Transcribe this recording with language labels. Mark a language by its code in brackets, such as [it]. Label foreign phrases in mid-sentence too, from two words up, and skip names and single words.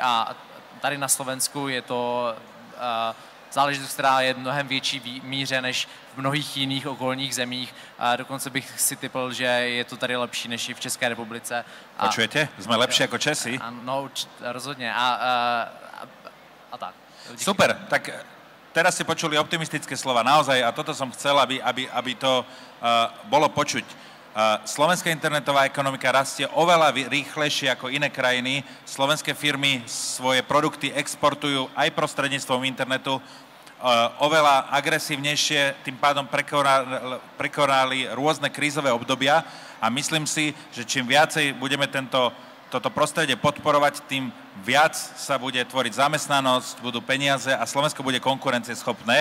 [cs] A tady na Slovensku je to záležitost, která je mnohem větší míře než v mnohých jiných okolních zemích. A dokonce bych si typl, že je to tady lepší než i v České republice. Počujete? Jsme lepší jako Česi? No, rozhodně. A tak. Díky. [sk] Super, tak teraz ste počuli optimistické slova. Naozaj, a toto som chcel, aby to bolo počuť. Slovenská internetová ekonomika rastie oveľa rýchlejšie ako iné krajiny. Slovenské firmy svoje produkty exportujú aj prostredníctvom internetu oveľa agresívnejšie, tým pádom prekonali rôzne krízové obdobia a myslím si, že čím viacej budeme toto prostredie podporovať, tým viac sa bude tvoriť zamestnanosť, budú peniaze a Slovensko bude konkurencieschopné.